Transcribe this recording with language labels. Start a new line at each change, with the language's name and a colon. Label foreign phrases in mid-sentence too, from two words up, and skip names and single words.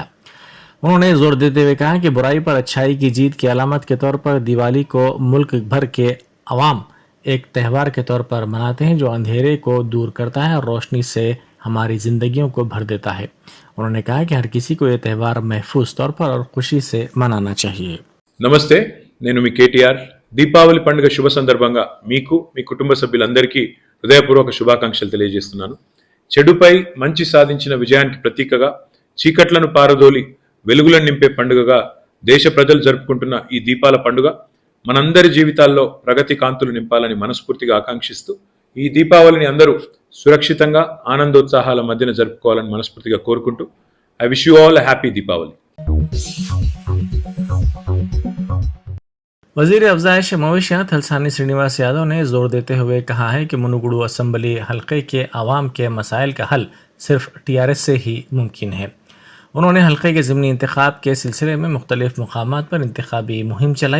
Urdu: انہوں نے زور دیتے ہوئے کہا کہ برائی پر اچھائی کی جیت کی علامت کے طور پر دیوالی کو ملک بھر کے عوام ایک تہوار کے طور پر مناتے ہیں جو اندھیرے کو دور کرتا ہے اور روشنی سے ہماری زندگیوں کو بھر دیتا ہے۔ انہوں نے کہا کہ ہر کسی کو یہ تہوار محفوظ طور پر اور خوشی سے منانا چاہیے۔
Telugu: నమస్తే, నేను మీ కేటీఆర్. దీపావళి పండుగ శుభ సందర్భంగా మీకు మీ కుటుంబ సభ్యులందరికీ హృదయపూర్వక శుభాకాంక్షలు తెలియజేస్తున్నాను. చెడుపై మంచి సాధించిన విజయానికి ప్రతీకగా చీకట్లను పారదోలి వెలుగులను నింపే పండుగగా దేశ ప్రజలు జరుపుకుంటున్న ఈ దీపాల పండుగ మనందరి జీవితాల్లో ప్రగతి కాంతులు నింపాలని మనస్ఫూర్తిగా ఆకాంక్షిస్తూ ఈ దీపావళిని అందరూ సురక్షితంగా ఆనందోత్సాహాల మధ్యన జరుపుకోవాలని మనస్ఫూర్తిగా కోరుకుంటూ
English: I wish you all a happy Deepavali.
Urdu: وزیر افزائش مویشیات تھلسانی سرینیواس یادو نے زور دیتے ہوئے کہا ہے کہ منوگڑو اسمبلی حلقے کے عوام کے مسائل کا حل صرف TRS سے ہی ممکن ہے۔ انہوں نے حلقے کے ضمنی انتخاب کے سلسلے میں مختلف مقامات پر انتخابی مہم چلائی۔